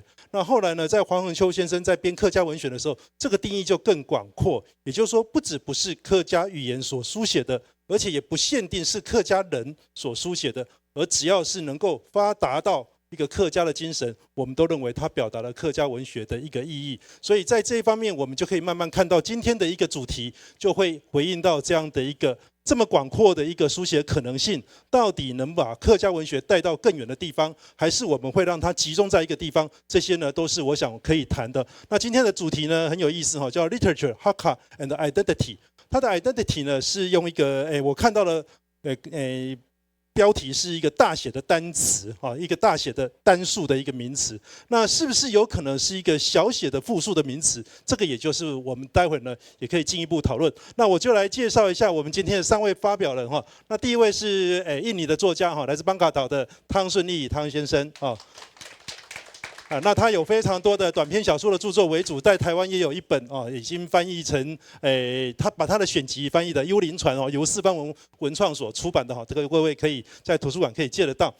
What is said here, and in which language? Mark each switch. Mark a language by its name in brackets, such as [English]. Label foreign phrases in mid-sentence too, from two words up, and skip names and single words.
[Chinese] 那後來呢，在黃恆秋先生在編客家文選的時候，這個定義就更廣闊，也就是說，不是客家語言所書寫的，而且也不限定是客家人所書寫的，而只要是能夠發達到一個客家的精神，我們都認為它表達了客家文學的一個意義。所以在這一方面，我們就可以慢慢看到今天的一個主題，就會回應到這樣的一個這麼廣闊的一個書寫可能性，到底能把客家文學帶到更遠的地方，還是我們會讓它集中在一個地方？這些呢，都是我想可以談的。那今天的主題呢，很有意思叫 Literature, Hakka and Identity。它的 Identity 呢，是用一個我看到了標題是一個大寫的單詞一個大寫的單數的一個名詞，那是不是有可能是一個小寫的複數的名詞？這個也就是我們待會呢也可以進一步討論。那我就來介紹一下我們今天的3位發表人那第一位是印尼的作家來自邦卡島的湯順利湯先生那他有非常多的短篇小說的著作為主，在台灣也有一本已經翻譯成他把他的選集翻譯的《幽靈船》由四方文創所出版的這個各位可以在圖書館可以借得到。